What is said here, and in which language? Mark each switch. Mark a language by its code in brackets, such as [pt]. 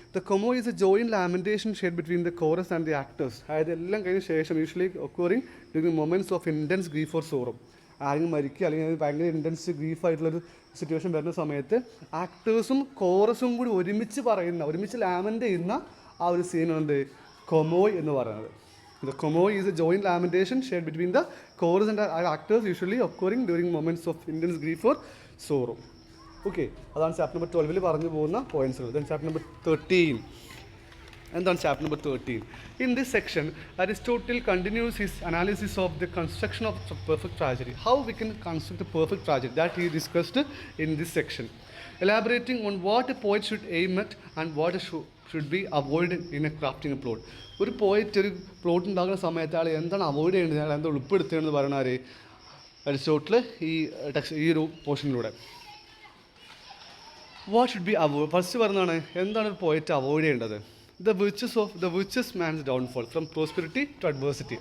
[en] The Komoi is a joint lamentation shared between the chorus and the actors. [ml] അതായത് എല്ലാം കഴിഞ്ഞ ശേഷം [en] Usually occurring during moments of intense grief or sorrow. [ml] ആരെങ്കിലും മരിക്കുക അല്ലെങ്കിൽ ഭയങ്കര ഇൻറ്റൻസ് ഗ്രീഫായിട്ടുള്ളൊരു സിറ്റുവേഷൻ വരുന്ന സമയത്ത് ആക്ടേഴ്സും കോറസും കൂടി ഒരുമിച്ച് ലാമെൻ്റ് ചെയ്യുന്ന ആ ഒരു സീനാണ് കൊമോയ് എന്ന് പറയുന്നത്. [en] The Komoi is a joint lamentation shared between the chorus and the actors, usually occurring during moments of intense grief or sorrow. [ml] Okay, അതാണ് ചാപ്റ്റർ നമ്പർ 12 പറഞ്ഞു പോകുന്ന പോയിന്റ്സുകൾ. Then chapter number 13. എന്താണ് chapter number 13? [en] In this section Aristotle continues his analysis of the construction of perfect tragedy. How we can construct a perfect tragedy that he discussed in this section, elaborating on what a poet should aim at and what should be avoided in a crafting a plot. [ml] ഒരു പോയിറ്റ് ഒരു plot ഉണ്ടാകുന്ന സമയത്ത് ആൾ എന്താണ് avoid ചെയ്യേണ്ടത്, അയാൾ എന്താ ഉൾപ്പെടുത്തേണ്ടത് പറയുന്നത് അരിസ്റ്റോട്ടിൽ ഈ ഒരു പോർഷനിലൂടെ. [en] What should be avoid? [ml] First പറഞ്ഞതാണ് എന്താണ് ഒരു പോയിറ്റ് അവോയ്ഡ് ചെയ്യേണ്ടത്. [en] The which is man's downfall from prosperity to adversity.